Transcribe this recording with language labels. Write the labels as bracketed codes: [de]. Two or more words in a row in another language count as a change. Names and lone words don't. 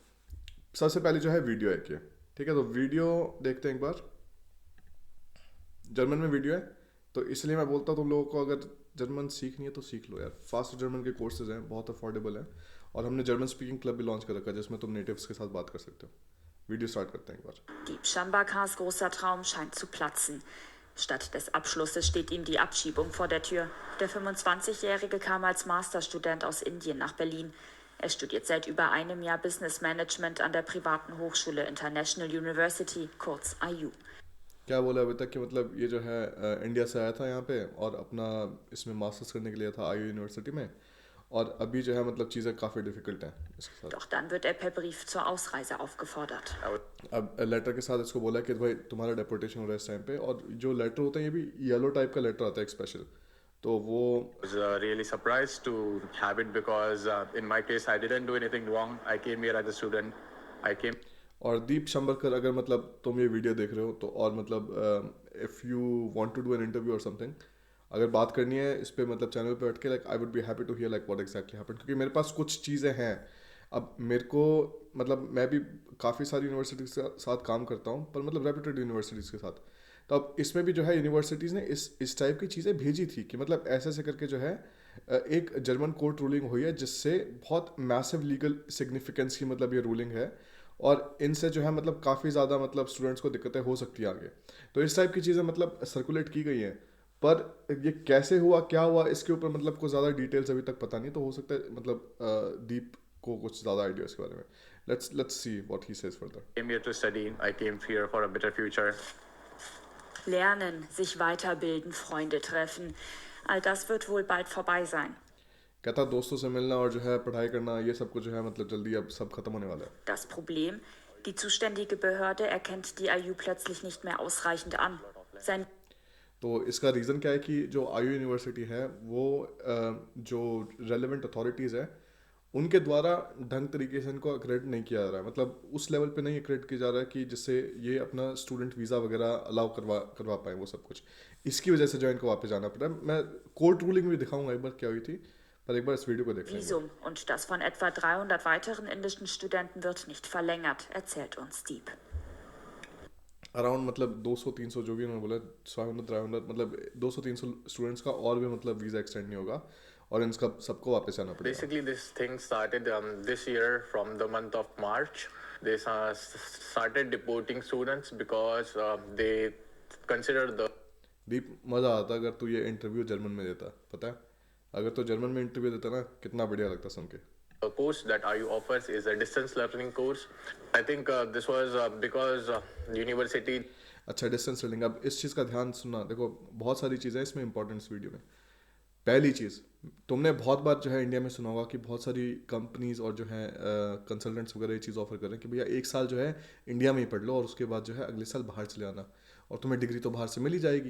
[hi] सबसे पहले जो है वीडियो है, क्या ठीक है, तो वीडियो देखते हैं एक बार। जर्मन में वीडियो है, तो इसलिए मैं बोलता हूँ तुम लोगों को, अगर जर्मन सीखनी है तो सीख लो यार। फास्ट जर्मन के कोर्सेज हैं, बहुत अफोर्डेबल हैं, और हमने [en] German speaking club [hi] भी लॉन्च कर रखा है जिसमें तुम नेटिव्स के साथ बात कर सकते हो। वीडियो स्टार्ट करते हैं एक बार। [de] Dieb Schambakas großer Traum scheint zu platzen. Statt des Abschlusses steht ihm die Abschiebung vor der Tür. Der 25-Jährige kam als Masterstudent aus Indien nach Berlin. Er studiert seit über einem Jahr [en] Business Management [de] an der privaten Hochschule International University, kurz IU. [hi] क्या बोला अभी तक कि मतलब ये जो है इंडिया से आया था यहाँ पे, और अपना इसमें मास्टर्स करने के लिए था आयु यूनिवर्सिटी में, और अभी जो है मतलब चीज़ें काफ़ी डिफिकल्ट हैं इसके साथ। [de] Doch dann wird er per Brief zur Ausreise aufgefordert. [hi] अब लेटर के साथ इसको बोला कि भाई तुम्हारा डेपोटेशन हो रहा है इस टाइम पे, और जो लेटर होता है ये भी येलो टाइप का लेटर आता है एक स्पेशल, तो वो [en] Was really surprised to have it because in my case I didn't do anything wrong. I came here as a student. I came. [hi] और दीप शंबरकर, अगर मतलब तुम ये वीडियो देख रहे हो तो, और मतलब [en] if you want to do an interview or something, [hi] अगर बात करनी है इस पे मतलब चैनल पे बैठ के, [en] like I would be happy to hear like what exactly happened, [hi] क्योंकि मेरे पास कुछ चीज़ें हैं। अब मेरे को मतलब मैं भी काफ़ी सारी यूनिवर्सिटीज़ के साथ काम करता हूँ, पर मतलब [en] reputed universities [hi] के साथ। तो अब इसमें भी जो है यूनिवर्सिटीज़ ने इस टाइप की चीज़ें भेजी थी कि मतलब ऐसे ऐसे करके जो है एक [en] German court ruling [hi] हुई है जिससे बहुत [en] massive legal significance [hi] की मतलब ये रूलिंग है, और इनसे जो है मतलब काफ़ी ज़्यादा मतलब स्टूडेंट्स को दिक्कतें हो सकती है आगे। तो इस टाइप की चीज़ें मतलब सर्कुलेट की गई हैं, पर ये कैसे हुआ क्या हुआ इसके ऊपर मतलब कुछ ज़्यादा डिटेल्स अभी तक पता नहीं, तो हो सकता है मतलब दीप को कुछ ज़्यादा आइडिया इसके बारे में। [en] let's see what he says further. Came here to study. I came here for a better future. [de] Lernen, sich weiterbilden, Freunde treffen. All das wird wohl bald vorbei sein. [hi] कहता दोस्तों से मिलना और जो है पढ़ाई करना, ये सब कुछ जो है मतलब जल्दी अब सब खत्म होने वाला है। [de] Das Problem, die zuständige Behörde erkennt die IU plötzlich nicht mehr ausreichend an. Sein [hi] तो इसका रीज़न क्या है कि जो आयु यूनिवर्सिटी है वो जो [en] relevant authorities [hi] है उनके द्वारा ढंग तरीके से इनको क्रेडिट नहीं किया जा रहा है, मतलब उस लेवल पे नहीं क्रेडिट किया जा रहा है कि जिससे ये अपना [en] student visa [hi] वगैरह अलाउ करवा करवा पाए वो सब कुछ। इसकी वजह से जो है इनको वापस जाना पड़ा है। मैं [en] court ruling [hi] भी दिखाऊंगा एक बार क्या हुई थी, पर एक बार इस वीडियो को देख लेंगे। [de] Visum und das von etwa 300 weiteren indischen Studenten wird nicht verlängert, erzählt uns Dieb. [hi] अराउंड मतलब 200-300 जो भी उन्होंने बोला, 500-300 मतलब 200-300 स्टूडेंट्स का और भी मतलब वीज़ा एक्सटेंड नहीं होगा, और इनका सबको वापस जाना पड़ेगा। [en] Basically, this thing started this year from the month of March. They started deporting students because they consider the [hi] दीप मज़ा आता अगर तू ये इंटरव्यू जर्मन में देता, पता है अगर तो जर्मन में इंटरव्यू देता ना कितना बढ़िया लगता सुन के। [en] course that IU offers is a distance learning course. I think this was because university. [hi] अच्छा, [en] distance learning, [hi] अब इस चीज़ का ध्यान सुनना। देखो बहुत सारी चीज़ें इसमें इंपॉर्टेंट इस वीडियो में। पहली चीज़, तुमने बहुत बार जो है इंडिया में सुना होगा कि बहुत सारी कंपनीज और जो है कंसल्टेंट्स वगैरह ये चीज़ ऑफर कर रहे हैं कि भैया एक साल जो है इंडिया में ही पढ़ लो और उसके बाद जो है अगले साल बाहर चले आना, और तुम्हें डिग्री तो बाहर से मिल ही जाएगी।